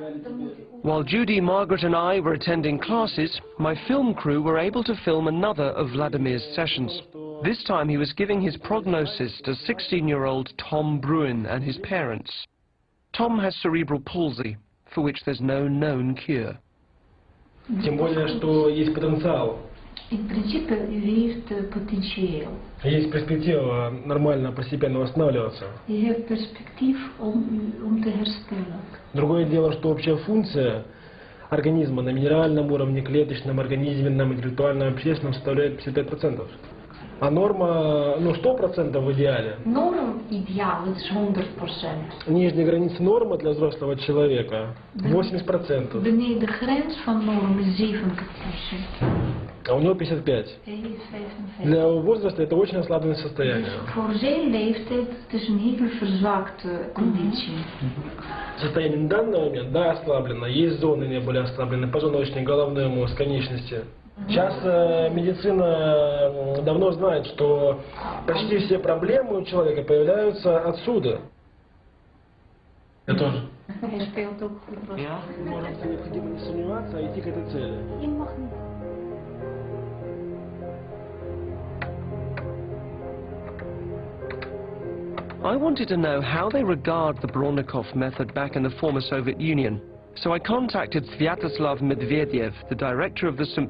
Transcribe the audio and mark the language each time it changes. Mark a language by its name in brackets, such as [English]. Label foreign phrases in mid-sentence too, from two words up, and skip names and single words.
[English] While Judy, Margaret and I were attending classes, my film crew were able to film another of Vladimir's sessions. This time he was giving his prognosis to 16-year-old Tom Bruin and his parents. Tom has cerebral palsy, for which there's no known cure. [Russian] Тем более, что есть потенциал. [Dutch] In principe, u heeft potentieel. [Russian] Есть перспектива нормально, постепенно восстанавливаться. [Dutch] Je hebt perspectief om te herstellen. [Russian] Другое дело, что общая функция организма на минеральном уровне, клеточном, организменном, интеллектуальном, общественном составляет 55%. А норма, 100% в идеале. [Dutch] Norm ideaal is 100%. [Russian] Нижняя граница нормы для взрослого человека 80%. [Dutch] Beneden de grens van norm is 70%. [Russian] А у него 55. Для его возраста это очень ослабленное состояние. [Dutch] Voor zijn leeftijd het is een heel verzwakte conditie. [Russian] Состояние на данный момент, да, ослаблено. Есть зоны не были ослаблены, позвоночник, головной мозг, конечности. Сейчас медицина давно знает, что почти все проблемы у человека появляются отсюда. Я тоже. Может, необходимо не сомневаться, а идти к этой цели. [English] I wanted to know how they regard the Bronnikov method back in the former Soviet Union. So I contacted Vyacheslav Medvedev, the director of the St.